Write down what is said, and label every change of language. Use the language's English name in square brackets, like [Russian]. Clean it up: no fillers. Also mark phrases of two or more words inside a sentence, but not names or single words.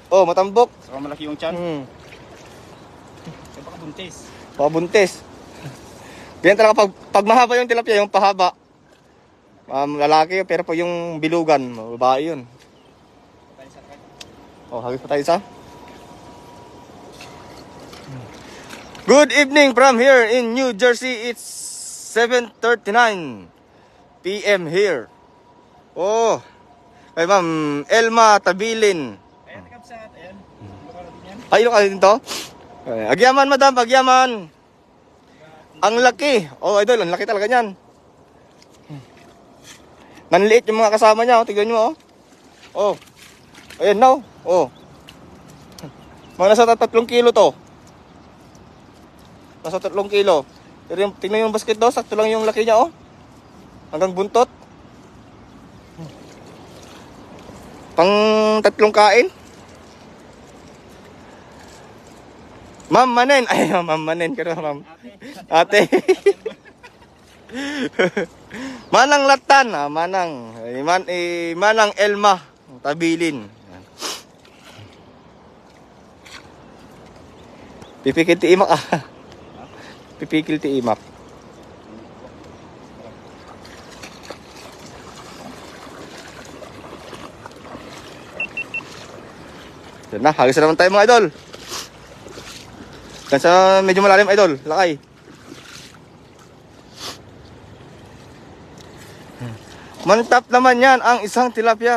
[Filipino] Oh, matambok. Saka malaki yung tiyan. Kaya baka buntis. Pabuntis. Ganyan talaga pag mahaba yung tilapia, yung pahaba. Lalaki pero po yung bilugan, babae yun. Tayo sa kanya. Oh, hagis pa tayo isa. [English] Good evening from here in New Jersey. It's 7:39 p.m. here. [Filipino] Oh, kay Ma'am Elma Tabilin. Ayan, Kapsat. Ayan. Ilocano din yan. Ay, ka din to? [Iloko] Agyaman, madam, agyaman. [Filipino] Ang laki. Oh, idol, ang laki talaga niyan. Nanliit yung mga kasama niya. Oh, tignan nyo, oh. Oh. Ayan na, oh. Mga nasa 3 kilo to. Nasa 3 kilo. Pero yung, tingnan yung basket do, sakto lang yung laki niya, oh. Hanggang buntot. Pang 3 kain. Ma'am Manen. Ay, Ma'am Manen. Pero, Ma'am. Ate. Manang Latan. Manang. Manang Elma. Tabilin. [Iloko] Pipikil ti imak ah. Pipikil ti imak. [Filipino] Yan na, hagis na naman tayo mga idol. Yan sa medyo malalim idol, lakay. Mantap naman yan ang isang tilapia.